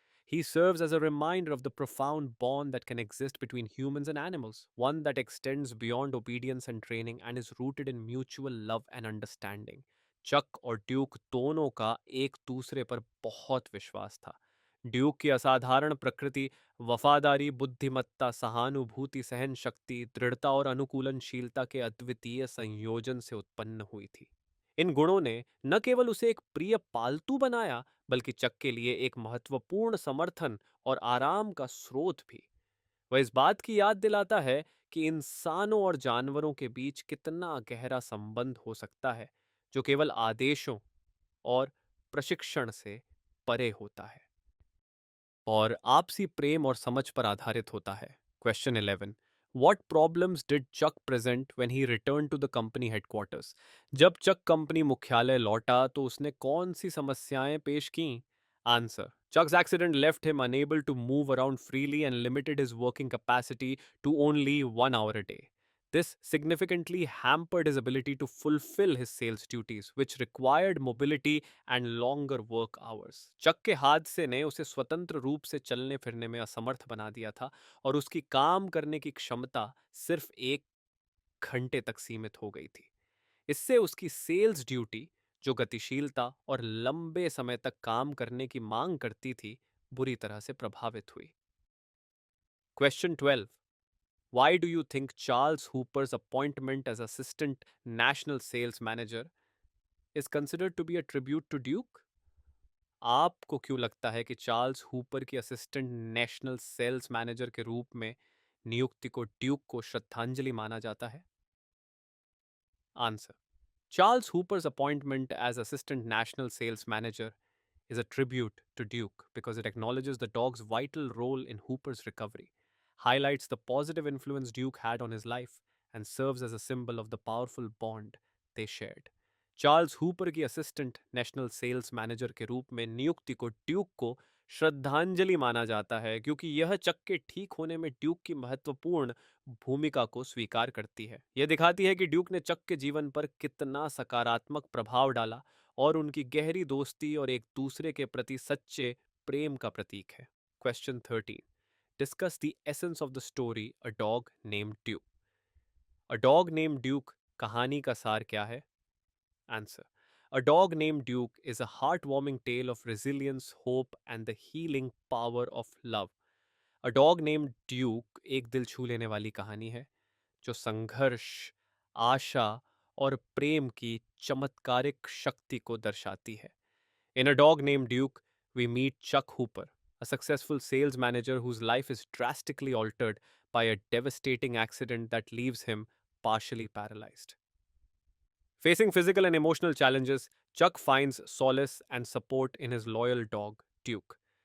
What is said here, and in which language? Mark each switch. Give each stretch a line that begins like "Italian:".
English: He serves as a reminder of the profound bond that can exist between humans and animals, one that extends beyond obedience and training and is rooted in mutual love and understanding.
Hindi: चक और Duke दोनों का एक दूसरे पर बहुत विश्वास था। Duke की असाधारण प्रकृति वफादारी, बुद्धिमत्ता, सहानुभूति, सहन शक्ति, दृढ़ता और अनुकूलनशीलता के अद्वितीय संयोजन से उत्पन्न हुई थी। इन गुणों ने न केवल उसे एक प्रिय पालतू बनाया, बल्कि चक के लिए एक महत्वपूर्ण समर्थन और आराम का स्रोत भी। वह इस बात की याद दिलाता है कि इंसानों और जानवरों के बीच कितना गहरा संबंध हो सकता है, जो केवल आदेशों और प्रशिक्षण से परे होता है और आपसी प्रेम और समझ पर आधारित होता है।
English: Question 11: What problems did Chuck present when he returned to the company headquarters?
Hindi: जब चक कंपनी मुख्यालय लौटा तो उसने कौन सी समस्याएं पेश की?
English: Answer: Chuck's accident left him unable to move around freely and limited his working capacity to only 1 hour a day. This significantly hampered his ability to fulfill his sales duties, which required mobility and longer work hours.
Hindi: चक के हादसे ने उसे स्वतंत्र रूप से चलने फिरने में असमर्थ बना दिया था और उसकी काम करने की क्षमता सिर्फ 1 घंटे तक सीमित हो गई थी। इससे उसकी सेल्स ड्यूटी, जो गतिशीलता और लंबे समय तक काम करने की मांग करती थी, बुरी तरह से प्रभावित हुई।
English: Question 12: Why do you think Charles Hooper's appointment as Assistant National Sales Manager is considered to be a tribute to Duke?
Hindi: आपको क्यों लगता है कि चार्ल्स हुपर की असिस्टेंट नेशनल सेल्स मैनेजर के रूप में नियुक्ति को ड्यूक को श्रद्धांजलि माना जाता है?
English: Answer: Charles Hooper's appointment as Assistant National Sales Manager is a tribute to Duke because it acknowledges the dog's vital role in Hooper's recovery, highlights the positive influence Duke had on his life, and serves as a symbol of the powerful bond they shared.
Hindi: Charles Hooper की assistant national sales manager के रूप में नियुक्ति को Duke को श्रद्धांजलि माना जाता है क्योंकि यह चक के ठीक होने में ड्यूक की महत्वपूर्ण भूमिका को स्वीकार करती है। यह दिखाती है कि ड्यूक ने चक के जीवन पर कितना सकारात्मक प्रभाव डाला और उनकी गहरी दोस्ती और एक दूसरे के प्रति सच्चे प्रेम का प्रतीक है।
English: Question 13: discuss the essence of the story a dog named Duke.
Hindi: A dog named Duke कहानी का सार क्या है?
English: Answer: A dog named Duke is a heartwarming tale of resilience, hope, and the healing power of love.
Hindi: A dog named Duke एक दिल छू लेने वाली कहानी है जो संघर्ष, आशा और प्रेम की चमत्कारिक शक्ति को दर्शाती है।
English: In A Dog Named Duke, we meet Chuck Hooper, a successful sales manager whose life is drastically altered by a devastating accident that leaves him partially paralyzed. Facing physical and emotional challenges, Chuck finds solace and support in his loyal dog, Duke.